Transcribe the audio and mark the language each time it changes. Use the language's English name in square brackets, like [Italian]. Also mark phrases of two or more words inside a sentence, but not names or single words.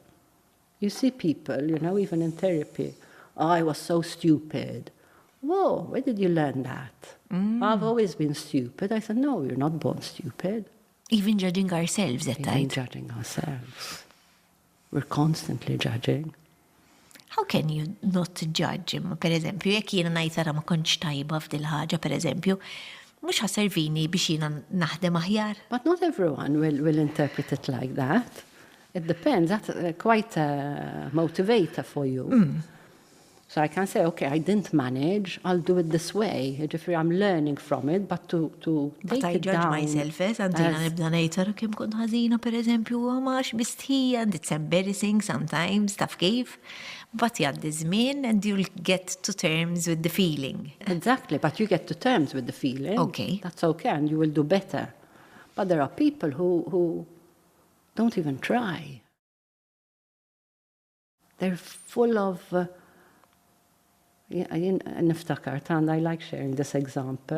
[English] You see people, even in therapy, I was so stupid. Whoa, where did you learn that? I've always been stupid. I said, no, you're not born stupid. Even judging ourselves at times. Even judging ourselves. We're constantly judging. How can you not judge? [Maltese] Per eżempju, jekk jiena ngħid ara ma kontx tajba f'dil ħaġa, per eżempju, mhux ħasservini biex jiena naħdem aħjar. [English] But not everyone will interpret it like that. It depends. That's quite a motivator for you. So I can say, okay, I didn't manage, I'll do it this way. I'm learning from it, but to take I it judge down. myself, [Maltese] Santina nibda ngħid kemm kont ħażina pereżempju, għamax mistħija, [English] and it's embarrassing sometimes, [Maltese] taf kif. [English] But [Maltese] jgħaddi żmien [English] and you'll get to terms with the feeling. Exactly, but you get to terms with the feeling. Okay. That's okay, and you will do better. But there are people who don't even try. They're full of... niftakart, and I like sharing this example.